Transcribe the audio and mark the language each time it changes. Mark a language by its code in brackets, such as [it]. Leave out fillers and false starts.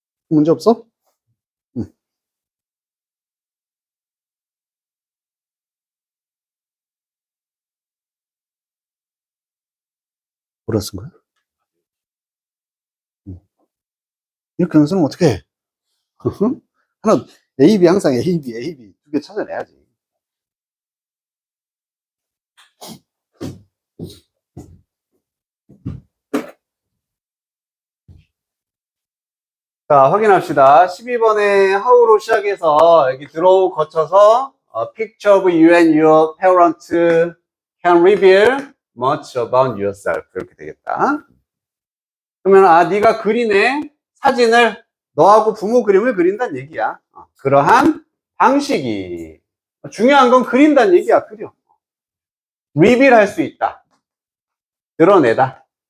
[ko] 문제 없어? 응. 뭐라 쓴 거야? 응. 이렇게 연습은 어떻게 해? 하나, A, B 항상 A, B, A, B 두 개 찾아내야지. 자, 확인합시다. 12번에 [en] how로 [ko] 시작해서 여기 [en] draw [ko] 거쳐서 [en] picture of you and your parents can reveal much about yourself. [ko] 이렇게 되겠다. 그러면 네가 그리네. 사진을 너하고 부모 그림을 그린다는 얘기야. 그러한 방식이 중요한 건 그린다는 얘기야. 그려. reveal 할 수 있다. 드러내다.